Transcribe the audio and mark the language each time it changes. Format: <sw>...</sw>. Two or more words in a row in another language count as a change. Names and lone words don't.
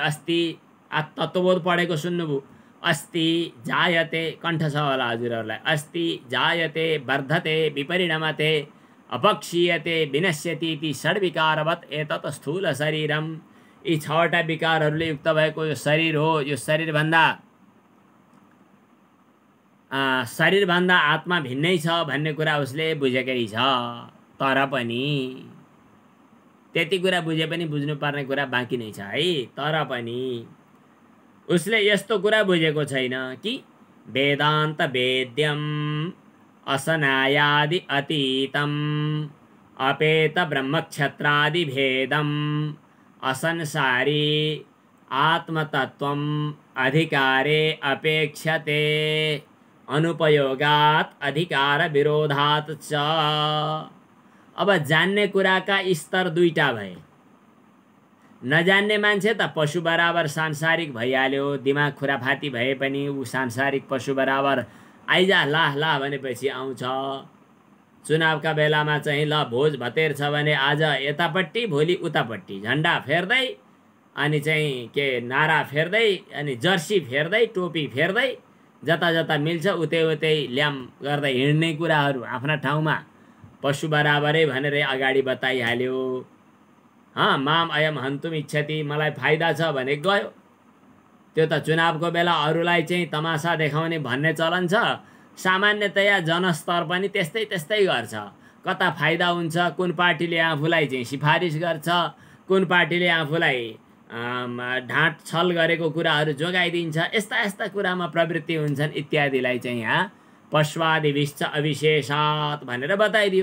<ne>अस्ति तत्त्वबोध पढेको सुन्नुभयो,</ne> <sa>अस्ति जायते,</sa> <ne>कण्ठ छ होला हजुरहरूलाई,</ne> <sa>अस्ति जायते वर्धते विपरिणमते अपक्षीयते विनश्यति इति षड्विकारवत् एतत् स्थूल शरीरम।</sa> <ne>यी छवटा विकारहरूले युक्त भएको यो शरीर हो। यो शरीरभन्दा आत्मा भिन्नै छ भन्ने कुरा उसले बुझेकै छ। तर पनि त्यति कुरा बुझे पनि बुझ्नुपर्ने कुरा बाँकी नै छ है। तर पनि उसले यस्तो कुरा बुझेको छैन कि</ne> <sa>वेदान्त वेद्यम असनायादि अतीतम अपेत ब्रह्मक्षत्रादि भेदम असंसारी आत्मतत्वम अधिकारे अपेक्षते अनुपयोगात अधिकार विरोधात च।</sa> <ne>अब जान्ने कुराका स्तर दुईटा भए। नजान्ने मान्छे त पशु बराबर सांसारिक भइहाल्यो। दिमाग खुराफाती भए पनि ऊ सांसारिक पशु बराबर आइजा लाह लाह भनेपछि आउँछ। चुनावका बेलामा चाहिँ ल भोज भतेर छ भने आज यतापट्टि भोलि उतापट्टि झन्डा फेर्दै अनि चाहिँ के नारा फेर्दै अनि जर्सी फेर्दै टोपी फेर्दै जता जता मिल्छ उतै उतै ल्याम गर्दै हिँड्ने कुराहरू आफ्ना ठाउँमा पशु बराबरै भनेर अगाडि बताइहाल्यो।</ne> <sa>माम अयम हन्तुम इच्छति,</sa> <ne>मलाई फाइदा छ भने गयो। त्यो त चुनावको बेला अरूलाई चाहिँ तमासा देखाउने भन्ने चलन छ। सामान्यतया जनस्तर पनि त्यस्तै त्यस्तै गर्छ। कता फाइदा हुन्छ, कुन पार्टीले आफूलाई चाहिँ सिफारिस गर्छ, कुन पार्टीले आफूलाई ढाँट छल गरेको कुराहरू जोगाइदिन्छ, यस्ता यस्ता कुरामा प्रवृत्ति हुन्छन् इत्यादिलाई चाहिँ यहाँ</ne> <sa>पश्वादिविश्च अविशेषात्</sa> <ne>भनेर बताइदियो।</ne>